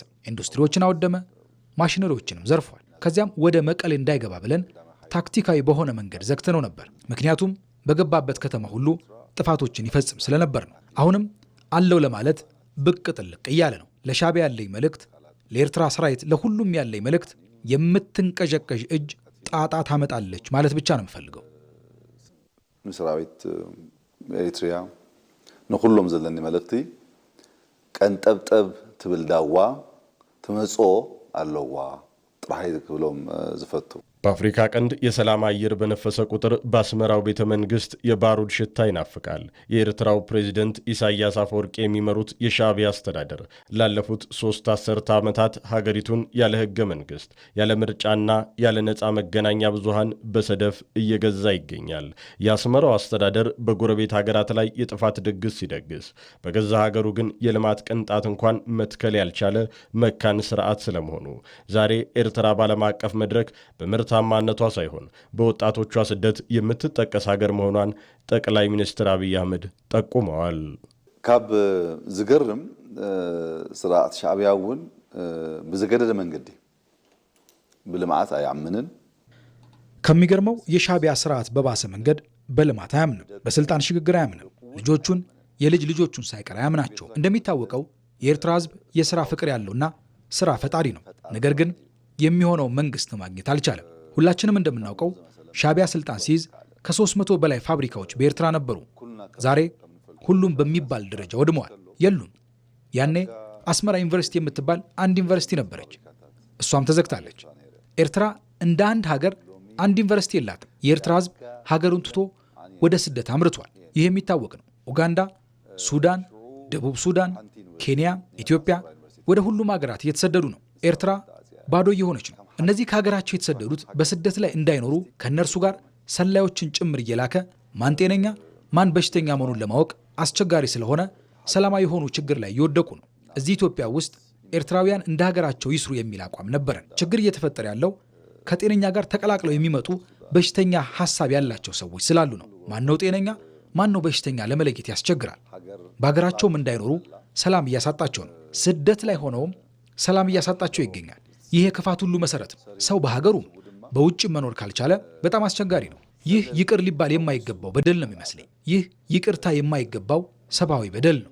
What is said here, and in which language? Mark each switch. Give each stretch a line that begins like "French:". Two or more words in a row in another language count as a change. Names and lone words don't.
Amharic: ኢንዱስትሪዎችን አወደመ፣ ማሽነሪዎችንም ዘርፏል። ከዚያም ወደ መቀሌ እንዳይገባ ብለን ታክቲካዊ በሆነ መንገድ ዘግተነው ነበር። ምክንያቱም በገባበት ከተማ ሁሉ ጥፋቶችን ይፈጽም ስለነበር ነው። አሁንም አለው ለማለት ብቅ ጥልቅ እያለ ነው። ለሻዕቢያ ያለኝ መልእክት፣ ለኤርትራ ሰራዊት፣ ለሁሉም ያለኝ መልእክት የምትንቀዠቀዥ እጅ ጣጣ ታመጣለች ማለት ብቻ ነው የምፈልገው።
Tigrinya: ሰራዊት ኤርትራ ንኹሎም ዘለኒ መልእክቲ ቀንጠብጠብ ትብል ዳዋ ትመጾ ኣለዋ ጥራይ ክብሎም ዝፈቱ።
Amharic: በአፍሪካ ቀንድ የሰላም አየር በነፈሰ ቁጥር በአስመራው ቤተ መንግስት የባሩድ ሽታ ይናፍቃል። የኤርትራው ፕሬዝደንት ኢሳያስ አፈወርቂ የሚመሩት የሻዕቢያ አስተዳደር ላለፉት 3 አስርተ ዓመታት ሀገሪቱን ያለ ህገ መንግስት፣ ያለ ምርጫና ያለ ነፃ መገናኛ ብዙሃን በሰደፍ እየገዛ ይገኛል። የአስመራው አስተዳደር በጎረቤት ሀገራት ላይ የጥፋት ድግስ ሲደግስ፣ በገዛ ሀገሩ ግን የልማት ቅንጣት እንኳን መትከል ያልቻለ መካን ስርዓት ስለመሆኑ ዛሬ ኤርትራ ባለም አቀፍ መድረክ ታማነቷ ሳይሆን በወጣቶቿ ስደት የምትጠቀስ ሀገር መሆኗን ጠቅላይ ሚኒስትር አብይ አህመድ ጠቁመዋል።
Tigrinya: ካብ ዝገርም ስርዓት ሻዕቢያውን በዘገደደ መንገድ በልማት አያምንን።
Amharic: ከሚገርመው የሻዕቢያ ስርዓት በባሰ መንገድ በልማት አያምንም፣ በስልጣን ሽግግር አያምንም፣ ልጆቹን የልጅ ልጆቹን ሳይቀር አያምናቸው። እንደሚታወቀው የኤርትራ ህዝብ የሥራ ፍቅር ያለውና ሥራ ፈጣሪ ነው። ነገር ግን የሚሆነው መንግስት ማግኘት አልቻለም። ሁላችንም እንደምናውቀው ሻዕቢያ ስልጣን ሲይዝ ከ300 በላይ ፋብሪካዎች በኤርትራ ነበሩ። ዛሬ ሁሉም በሚባል ደረጃ ወድመዋል፣ የሉም። ያኔ አስመራ ዩኒቨርሲቲ የምትባል አንድ ዩኒቨርሲቲ ነበረች፣ እሷም ተዘግታለች። ኤርትራ እንደ አንድ ሀገር አንድ ዩኒቨርሲቲ የላትም። የኤርትራ ህዝብ ሀገሩን ትቶ ወደ ስደት አምርቷል። ይህ የሚታወቅ ነው። ኡጋንዳ፣ ሱዳን፣ ደቡብ ሱዳን፣ ኬንያ፣ ኢትዮጵያ ወደ ሁሉም ሀገራት እየተሰደዱ ነው። ኤርትራ ባዶ እየሆነች ነው። እነዚህ ከሀገራቸው የተሰደዱት በስደት ላይ እንዳይኖሩ ከነርሱ ጋር ሰላዮችን ጭምር እየላከ ማን ጤነኛ ማን በሽተኛ መሆኑን ለማወቅ አስቸጋሪ ስለሆነ ሰላማዊ የሆኑ ችግር ላይ እየወደቁ ነው። እዚህ ኢትዮጵያ ውስጥ ኤርትራውያን እንደ ሀገራቸው ይስሩ የሚል አቋም ነበረን። ችግር እየተፈጠረ ያለው ከጤነኛ ጋር ተቀላቅለው የሚመጡ በሽተኛ ሐሳብ ያላቸው ሰዎች ስላሉ ነው። ማን ነው ጤነኛ ማን ነው በሽተኛ ለመለየት ያስቸግራል። በሀገራቸውም እንዳይኖሩ ሰላም እያሳጣቸው ነው። ስደት ላይ ሆነውም ሰላም እያሳጣቸው ይገኛል። ይህ የክፋት ሁሉ መሰረት ነው። ሰው በሀገሩ በውጭ መኖር ካልቻለ በጣም አስቸጋሪ ነው። ይህ ይቅር ሊባል የማይገባው በደል ነው የሚመስለኝ። ይህ ይቅርታ የማይገባው ሰብአዊ በደል ነው።